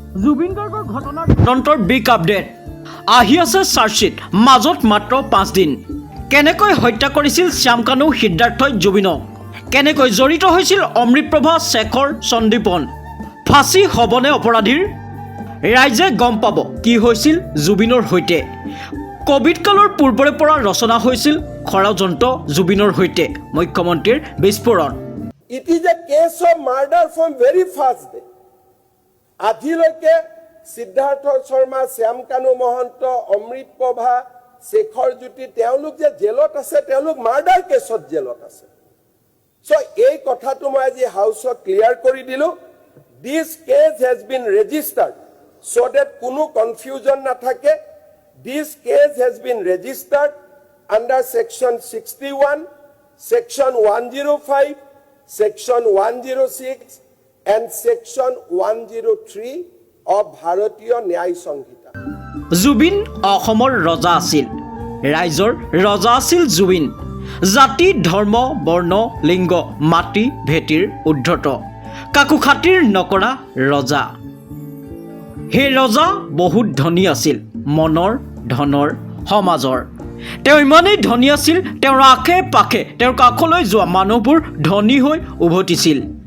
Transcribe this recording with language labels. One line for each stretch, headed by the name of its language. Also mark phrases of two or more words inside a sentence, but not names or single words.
Assamese: জুবিন গাৰ্গৰ ঘটনাৰ তদন্তৰ বিগ আপডেট আহি আছে চাৰ্জশ্বিট মাজত মাত্ৰ 5 দিন কেনেকৈ হত্যা কৰিছিল শ্যাম কানু সিদ্ধাৰ্থই জুবিনক কেনেকৈ জড়িত হৈছিল অমৃতপ্ৰভা শেখৰ সন্দীপন ফাঁচি হ'বনে অপৰাধীৰ ৰাইজে গম পাব কি হৈছিল জুবিনৰ সৈতে কোভিড কালৰ পূৰ্বৰে পৰা ৰচনা হৈছিল ষড়যন্ত্ৰ জুবিনৰ সৈতে মুখ্যমন্ত্ৰীৰ বিস্ফোৰণ
English: It is a case of murder from very first day.
Assamese: আজিলৈকে সিদ্ধাৰ্থ শৰ্মা শ্যাম কানু মহন্ত অমৃত প্ৰভা শেখৰ জ্যোতি তেওঁলোক যে জেলত আছে তেওঁলোক মাৰ্ডাৰ কেছত জেলত আছে সো এই কথাটো মই আজি হাউসত ক্লিয়াৰ কৰি দিলো
English: this case has been registered so that
Assamese: কোনো কনফিউজন নাথাকে
English: this case has been registered under section 61 section 105 Section 106 and Section 103 of Bharatiya Nyay Sanhita.
Assamese: জুবিন অসমৰ ৰজা আছিল ৰাইজৰ ৰজা আছিল জুবিন জাতি ধৰ্ম বৰ্ণ লিংগ মাটি ভেটিৰ উদ্ধত কাকু খাতিৰ নকৰা ৰজা হে ৰজা বহুত ধনী আছিল মনৰ ধনৰ সমাজৰ তেওঁ ইমানেই ধনী আছিল তেওঁৰ আশে পাশে তেওঁৰ কাষলৈ যোৱা মানুহবোৰ ধনী হৈ উভতিছিল